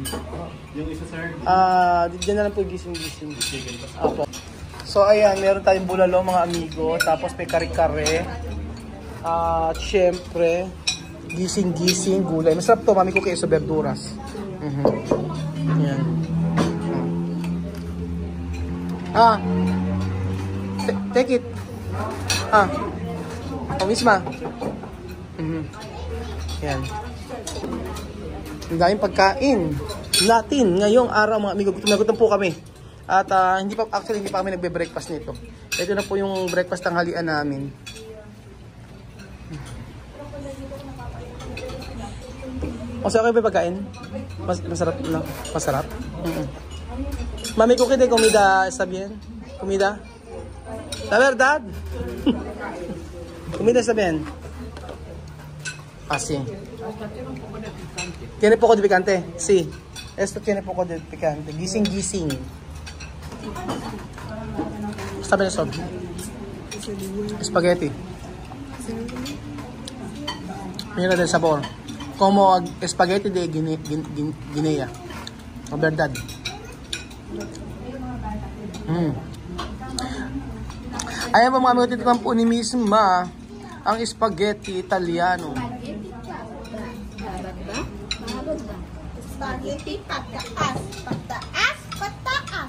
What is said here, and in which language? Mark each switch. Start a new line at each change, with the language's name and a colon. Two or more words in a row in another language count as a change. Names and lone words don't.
Filipino: Yung isa, sir? Diyan na lang po gising-gising. Apo. So, ayan, meron tayong bulalo mga amigo. Tapos may kare-kare. At syempre, Gising-gising, gulay. Masarap to, Mami Cookie, sa verduras. Yan.
English: Take it.
Filipino: Misma. Yan. Ang daming pagkain natin ngayong araw, mga amigo. Gutom po kami. At hindi pa kami nagbe-breakfast nito. Ito na po yung breakfast tanghalian namin. Okay ba pagkain? Masarap na. Masarap.
Spanish: Mami Cookie de comida está bien? Comida? La verdad? Comida está bien? Sí. Tiene poco de picante? Sí. Esto tiene poco de picante. Gising. Está bien eso. Spaghetti. Mira del sabor. Como spaghetti de Guinea. La verdad.
Filipino: Ayan po mga amigo, titikman po ni Misma ang spaghetti Italiano. Spaghetti pataas.